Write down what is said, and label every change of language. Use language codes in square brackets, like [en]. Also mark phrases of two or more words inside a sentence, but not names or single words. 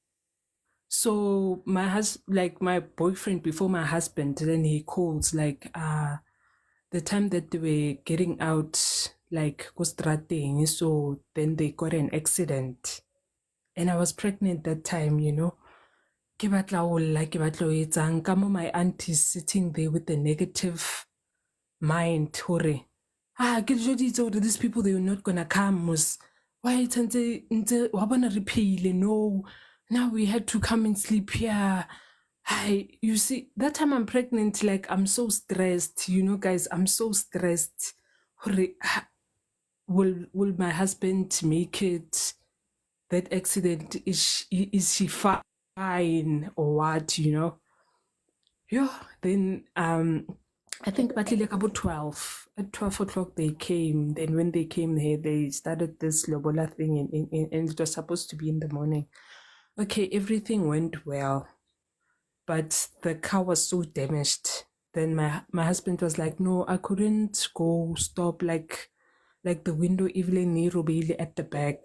[en] So my boyfriend before my husband, then he calls like the time that they were getting out, like Kostrating, so then they got an accident. And I was pregnant that time, [st] Ke batla ho lla, ke batla ho etsang, ka mo [en] my aunt is sitting there with the negative mind [st] hore ke joditse hore [en] these people, they were not gonna come, [st] mos why ntse wa bona re pheile, [en] no, now we had to come and sleep here. Hi, you see, that time I'm pregnant, like I'm so stressed, guys, I'm so stressed hore will my husband make it? That accident, is she fine or what, Yeah, then I think [st] batlile ka bo 12. [en] At 12 o'clock they came. Then when they came here, they started this lobola thing, and it was supposed to be in the morning. Okay, everything went well, but the car was so damaged. Then my husband was like, no, I couldn't go stop, like the window even at the back.